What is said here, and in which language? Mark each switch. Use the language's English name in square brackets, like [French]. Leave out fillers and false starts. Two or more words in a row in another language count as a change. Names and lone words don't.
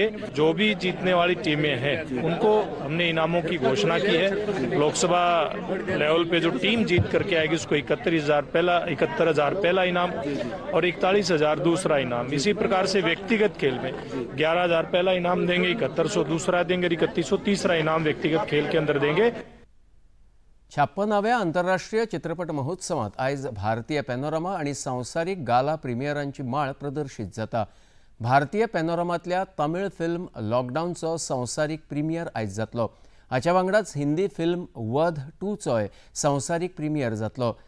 [Hindi] जो भी जीतने वाली टीमें हैं उनको हमने इनामों की घोषणा की है. लोकसभा लेवल पे जो टीम जीत करके आएगी उसको 71,000 पहला इनाम और 41,000 दूसरा इनाम. इसी प्रकार से व्यक्तिगत खेल में 11,000 पहला इनाम देंगे, 7100 दूसरा देंगे और 3100 तीसरा इनाम व्यक्तिगत खेल के अंदर देंगे. [Konkani] 56व्या आंतरराष्ट्रीय चित्रपट महोत्सवात आयज भारतीय पॅनोरमा आणि संवसारीक गाला प्रिमियरांची माळ प्रदर्शित जाता. भारतीय पॅनोरमांतल्या तमिळ फिल्म लॉकडाऊनचो संवसारीक प्रिमियर आयज जातलो. हाच्या वांगडाच हिंदी फिल्म वध 2चोय संवसारीक प्रिमियर जातलो.